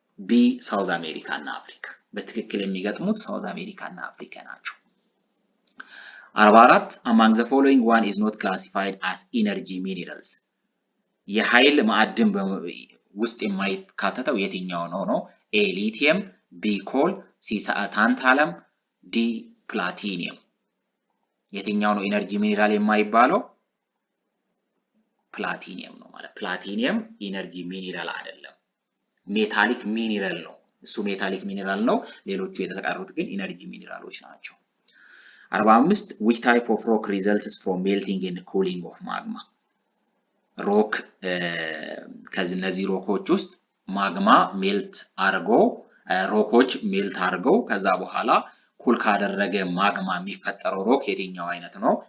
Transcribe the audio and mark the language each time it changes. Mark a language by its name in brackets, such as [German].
[Amharic] B ሳውዝ አሜሪካ እና አፍሪካ በትክክል የሚገጥሙት ሳውዝ አሜሪካ እና አፍሪካ ናቸው። 44 [English] among the following one is not classified as energy minerals [Amharic] የኃይል ማዕድን ውስጥ የማይካተተው የትኛው ነው? [English] A lithium B coal C tantalum D platinum [Amharic] የትኛው ነው ኤነርጂ ሚነራል የማይባለው? ፕላቲኒየም ነው ማለት ፕላቲኒየም ኤነርጂ ሚነራል አይደለም ሜታሊክ ሚነራል ነው እሱ ሜታሊክ ሚነራል ነው ሌሎቹ የተቀሩት ግን ኤነርጂ ሚነራሎች ናቸው። 45 [English] which type of rock results from melting and cooling of magma [Amharic] ሮክ ከነዚህ ሮኮች ውስጥ ማግማ ሜልት አርገው ሮኮች ሜልት አርገው ከዛ በኋላ ኩል ካደረገ ማግማ የሚፈጠረው ሮክ የትኛው አይነት ነው?